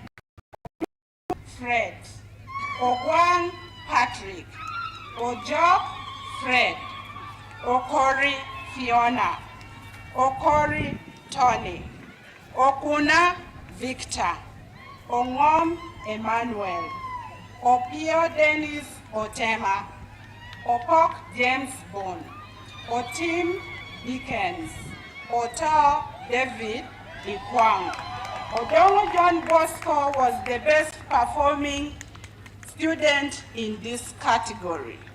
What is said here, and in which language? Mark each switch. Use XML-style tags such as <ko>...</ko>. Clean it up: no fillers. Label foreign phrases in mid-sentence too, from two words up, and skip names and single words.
<en>Fred, Ogwang Patrick, Ojok Fred, Okori Fiona, Okori Tony, Okuna Victor, Ongom Emmanuel, Opio Dennis Otema, Opok James Bone, Otim Dickens, Oto David Ikwang. Odongo John Bosco was the best performing student in this category.</en>